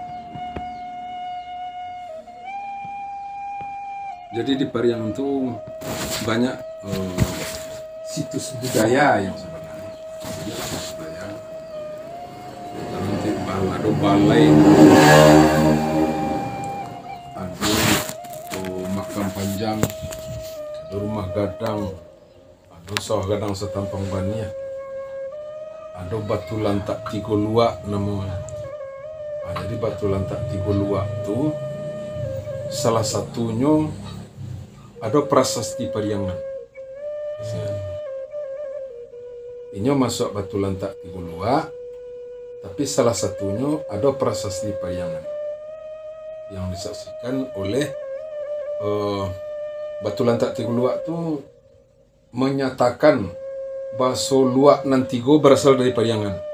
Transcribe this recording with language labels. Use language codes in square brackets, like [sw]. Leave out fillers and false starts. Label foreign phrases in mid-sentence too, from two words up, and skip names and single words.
[id] Jadi di Periangan itu banyak situs budaya yang sebenarnya. Situs budaya. Nanti ada balai, ada makam panjang, ada rumah gadang, ada sawah gadang setampang bania, ada batu lantak Tigo Luak namanya. Jadi batu lantak Tigo Luak itu salah satunya ada prasasti Periangan. Ini masuk batu lantak Tigo Luak, tapi salah satunya ada prasasti Periangan yang disaksikan oleh batu lantak Tigo Luak itu menyatakan bahwa Luak nan Tigo berasal dari Periangan.